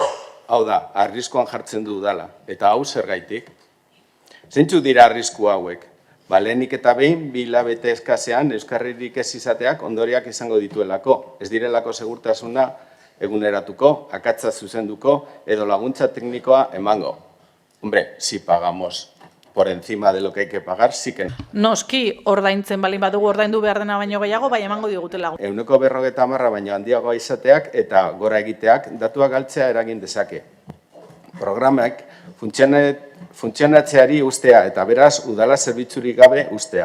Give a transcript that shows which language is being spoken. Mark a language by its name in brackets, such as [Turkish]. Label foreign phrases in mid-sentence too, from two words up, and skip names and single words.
[Basque] Hau da, arriskuan jartzen du udala. Eta hau zergaitik. Zeintzuk dira arrisku hauek? Lehenik eta behin, 2 hilabete eskasean euskarririk ez izateak ondoriak izango dituelako. Ez direlako segurtasuna eguneratuko, akatsa zuzenduko edo laguntza teknikoa emango. [Spanish] Hombre, si pagamos por encima de lo que hay que pagar, sí que... [Basque] Noski, ordaintzen balin badugu ordaindu behar dena baino gehiago, bai emango digutela. 150.000 baino handiagoa izateak eta gora egiteak datuak galtzea eragin dezake. Programak funtzionatzeari ustea eta beraz udala zerbitzurik gabe ustea.